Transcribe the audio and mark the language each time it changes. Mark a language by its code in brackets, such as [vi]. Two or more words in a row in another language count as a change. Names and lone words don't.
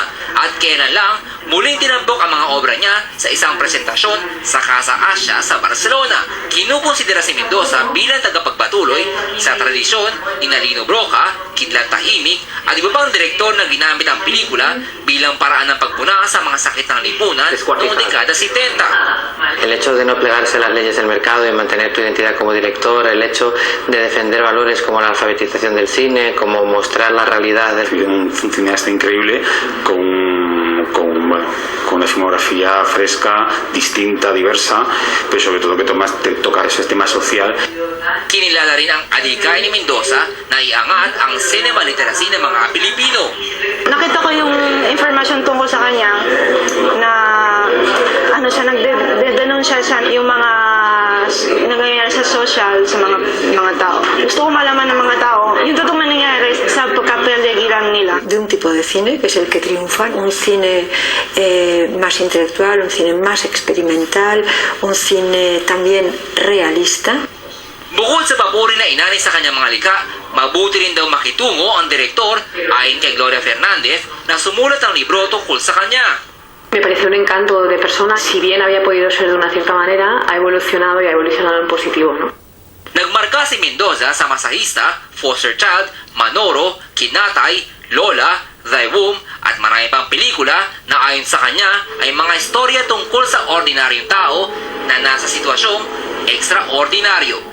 [tl] At kailan lang, muling tinampok ang mga obra niya sa isang presentasyon sa Casa Asia sa Barcelona. Kinukonsidera si Mendoza bilang tagapagpatuloy sa tradisyon ni Lino Broca, Kidlat Tahimik at iba pang direktor na ginamit ang pelikula bilang paraan ng pagpuna sa mga sakit ng lipunan noong dekada 70. [es] El hecho de no plegarse a las leyes del mercado y mantener tu identidad como director, el hecho de defender valores como la alfabetización del cine, como mostrar la realidad del... Un cineasta increíble con una filmografía fresca, distinta, diversa, pero sobre todo que toca ese tema social. [tl] Kinilala rin ang adikay ni Mendoza na iangat ang [en] cinema literacy [tl] ng mga Pilipino. Nakita ko yung information tungkol sa kanya na nagde-denunsya siya yung mga nangyayari sa social sa mga tao. Gusto ko malaman ng mga tao yung totoong nangyayari sa pagkapaligiran nila. [es] De un tipo de cine que es el que triunfa, un cine más intelectual, un cine más experimental, un cine también realista. [tl] Bukod sa papuri na inani sa kanyang mga likha, mabuti rin daw makitungo ang direktor ayon kay Gloria Fernandez na sumulat ng libro tungkol sa kanya. [es] Me pareció un encanto de persona, si bien había podido ser de una cierta manera, ha evolucionado y ha evolucionado en positivo, ¿no? [tl] Nagmarka si Mendoza sa masahista, foster child, Manoro, Kinatay, Lola, Thy Womb at marami pang pelikula na ayon sa kanya ay mga istorya tungkol sa ordinaryong tao na nasa sitwasyong ekstraordinaryo.